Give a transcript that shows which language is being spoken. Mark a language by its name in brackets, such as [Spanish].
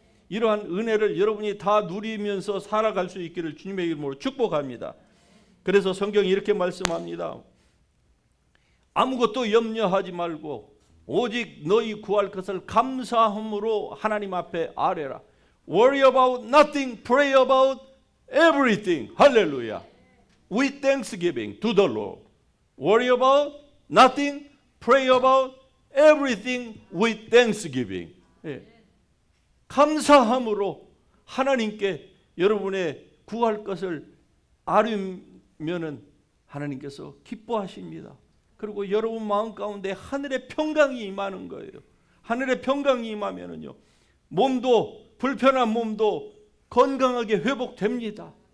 [Korean] 이러한 은혜를 여러분이 다 누리면서 살아갈 수 있기를 주님의 이름으로 축복합니다. 그래서 성경이 이렇게 말씀합니다. 아무것도 염려하지 말고 오직 너희 구할 것을 감사함으로 하나님 앞에 아뢰라. [English] Worry about nothing, pray about everything. [Korean] 할렐루야. [English] With thanksgiving to the Lord. Worry about nothing, pray about everything with thanksgiving. [Korean] 예. 감사함으로 하나님께 여러분의 구할 것을 아뢰면은 하나님께서 기뻐하십니다. 그리고 여러분 마음 가운데 하늘의 평강이 임하는 거예요. 하늘의 평강이 임하면은요, 몸도, 불편한 몸도 건강하게 회복됩니다.